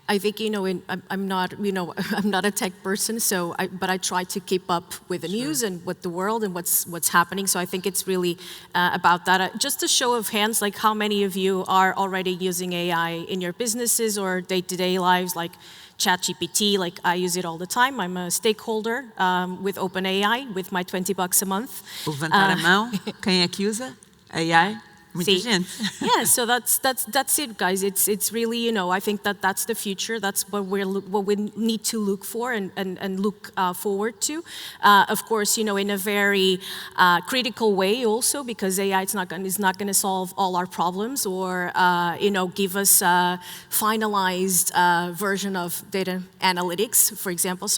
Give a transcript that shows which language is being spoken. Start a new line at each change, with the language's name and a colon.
English: I think, I'm not a tech person, but I try to keep up with the news and with the world and what's happening. So I think it's really about that. Just a show of hands, like how many of you are already using AI in your businesses or day-to-day lives, like ChatGPT, like I use it all the time. I'm a stakeholder with OpenAI with my $20 a month.
Portuguese: Levantar a mão, quem é que usa AI? Muita gente.
English: Yeah, so that's it, guys. It's really, I think that's the future. That's what we need to look for and look forward to. Of course, in a very critical way also, because AI is not going to solve all our problems or give us a finalized version of data analytics, for example.